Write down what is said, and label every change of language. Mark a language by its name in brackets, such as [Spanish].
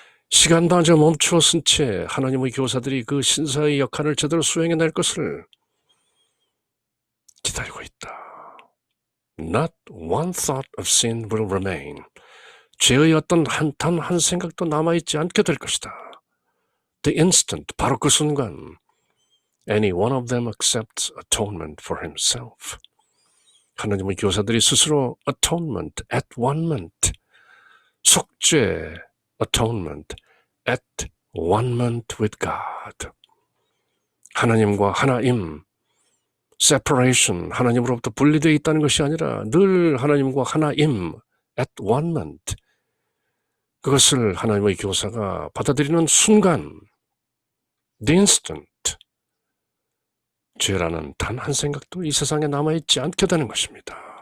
[Korean] 시간마저 멈추어 쓴 채 하나님의 교사들이 그 신사의 역할을 제대로 수행해낼 것을 기다리고 있다. [English] Not one thought of sin will remain. [Korean] 죄의 어떤 단 한 생각도 남아있지 않게 될 것이다. [English] The instant, [Korean] 바로 그 순간 [English] any one of them accepts atonement for himself. [Korean] 하나님의 교사들이 스스로 atonement, at-one-ment, 속죄, atonement, [English] at-one-ment with God. [Korean] 하나님과 하나임, separation, 하나님으로부터 분리되어 있다는 것이 아니라 늘 하나님과 하나임, at-one-ment, 그것을 하나님의 교사가 받아들이는 순간, the instant, 죄라는 단 한 생각도 이 세상에 남아있지 않게 되는 것입니다.